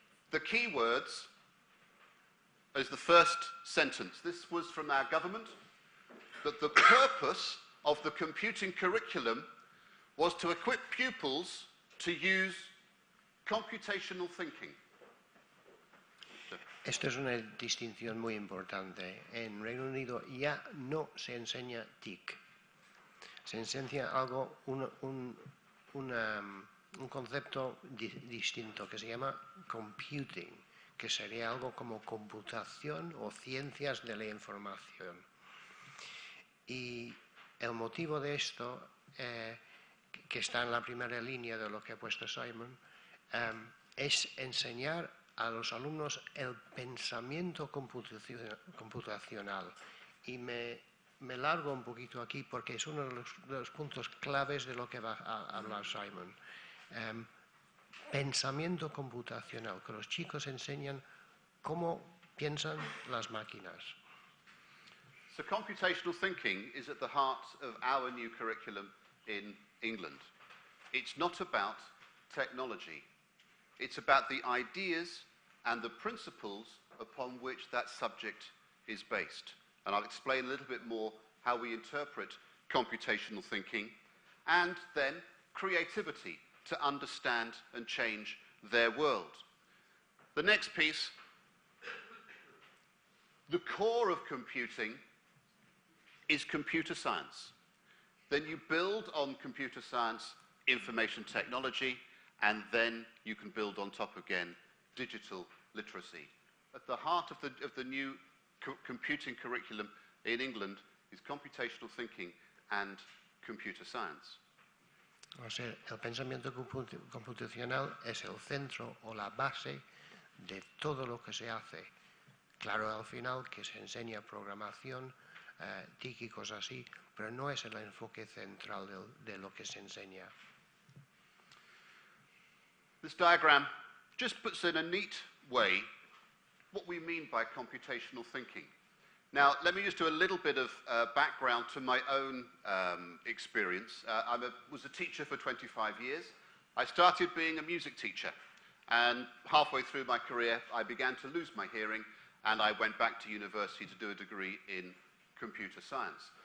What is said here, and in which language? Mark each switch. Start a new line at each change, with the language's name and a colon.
English: The key words is the first sentence. This was from our government, that the purpose of the computing curriculum was to equip pupils to use computational thinking.
Spanish: Esto es una distinción muy importante. En Reino Unido ya no se enseña TIC. Se enseña algo, un concepto distinto que se llama computing, que sería algo como computación o ciencias de la información. Y el motivo de esto, que está en la primera línea de lo que ha puesto Simon, es enseñar a los alumnos el pensamiento computacional. Y me largo un poquito aquí porque es uno de los puntos claves de lo que va a hablar Simon. Pensamiento computacional, que los chicos enseñan cómo piensan las máquinas.
English: So computational thinking is at the heart of our new curriculum in England. It's not about technology. It's about the ideas and the principles upon which that subject is based. And I'll explain a little bit more how we interpret computational thinking and then creativity to understand and change their world. The next piece, the core of computing is computer science. Then you build on computer science information technology, and then you can build on top again digital literacy. At the heart of the new computing curriculum in England is computational thinking and computer science.
Spanish: O sea, el pensamiento computacional es el centro o la base de todo lo que se hace. Claro, al final que se enseña programación, TIC y cosas así, pero no es el enfoque central de lo que se enseña.
English: This diagram just puts in a neat way what we mean by computational thinking. Now, let me just do a little bit of background to my own experience. I was a teacher for 25 years. I started being a music teacher, and halfway through my career, I began to lose my hearing, and I went back to university to do a degree in computer science.